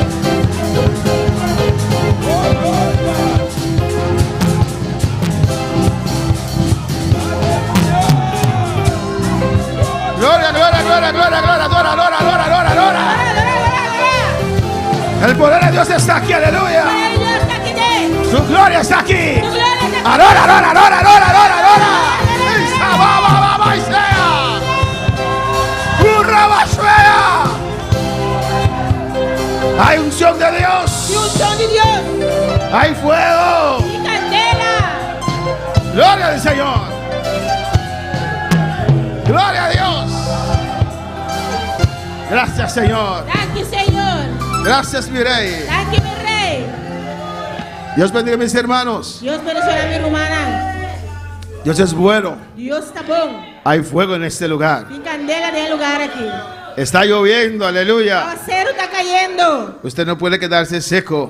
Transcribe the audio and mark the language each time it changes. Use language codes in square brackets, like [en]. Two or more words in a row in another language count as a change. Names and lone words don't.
[es] Gloria, gloria, gloria, gloria, gloria, adora, adora, adora, adora, adora. El poder de Dios está aquí, aleluya. Dios está aquí. Su gloria está aquí. Tu gloria está aquí. Adora, adora, adora, adora, adora, adora. Isa, ba, ba, ba, ba, isea. Urra, ba, suea. Hay unción de Dios. Y unción de Dios. Hay fuego. Y candela. Gloria al Señor. Gloria a Dios. Gracias, Señor. [en] Thank you, [es] Señor. Gracias, mi rey. [en] Thank you, [es] mi rey. Dios bendiga a mis hermanos. Dios bendiga a mi hermana. Dios es bueno. Dios está bom. Hay fuego en este lugar. Y candela de lugar aquí. Está lloviendo, aleluya. Aguacero está cayendo. Usted no puede quedarse seco.